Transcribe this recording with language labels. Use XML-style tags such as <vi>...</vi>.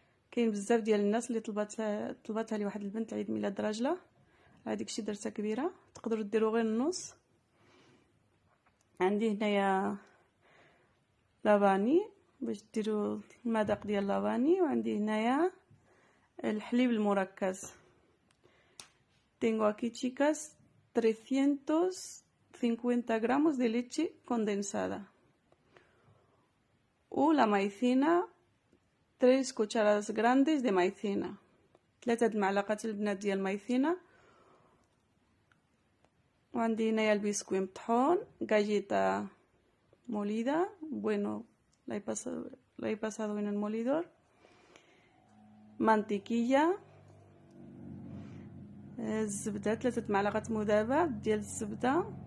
<ar>كاين بزاف ديال الناس اللي طلبتها لي واحد البنت عيد ميلاد راجله، هذيك شي درتها كبيره، تقدروا ديروا غير النص. عندي هنايا لافاني باش ديروا المذاق ديال لافاني، وعندي هنايا الحليب المركز.</ar> <es>Tengo aquí, chicas, 350 gramos de leche condensada. O la maicena, 3 cucharadas grandes de maicena.</es> <ar>3 معلقات البنات ديال المايثينا. وعندي هنايا البسكوي مطحون،</ar> <es>galleta molida, bueno, la he pasado en el molidor.</es> <ar>mantequilla، الزبدة، 3 معلقات مذابة ديال الزبدة.</ar>